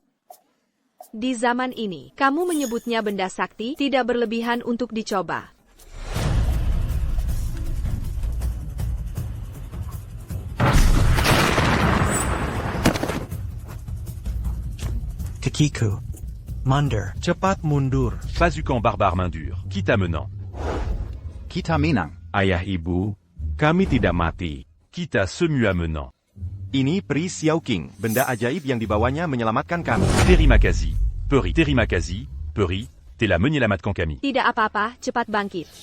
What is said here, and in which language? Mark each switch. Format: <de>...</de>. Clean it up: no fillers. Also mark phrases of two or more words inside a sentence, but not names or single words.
<id>Di zaman ini, kamu menyebutnya benda sakti, tidak berlebihan untuk dicoba. Kakiku. Mundur. Cepat mundur. Pasukan barbare main dure. Kita menang. Kita menang. Ayah ibu, kami tidak mati. Kita semua menang. Ini Pri Xiao Qing, benda ajaib yang dibawanya menyelamatkan kami. Terimakazi. Peri. Terimakazi. Peri. Telah menyelamatkan kami. Tidak apa-apa, cepat bangkit.</id>